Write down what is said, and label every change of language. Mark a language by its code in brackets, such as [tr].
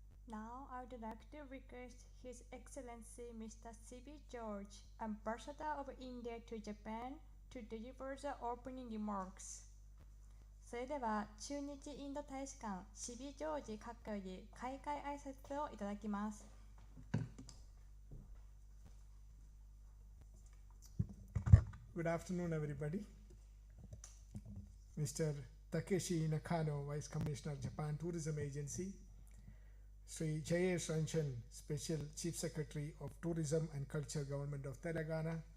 [en] Now I would like to request His Excellency Mr. C.B. George, Ambassador of India to Japan, to deliver the opening remarks. [ja] それでは駐日インド大使館シビジョージ閣下より開会挨拶をいただきます。 [en] Good afternoon, everybody. Mr. Takeshi Nakano, Vice Commissioner, Japan Tourism Agency. Sri Jayesh Ranchan, Special Chief Secretary of Tourism and Culture, Government of Telangana.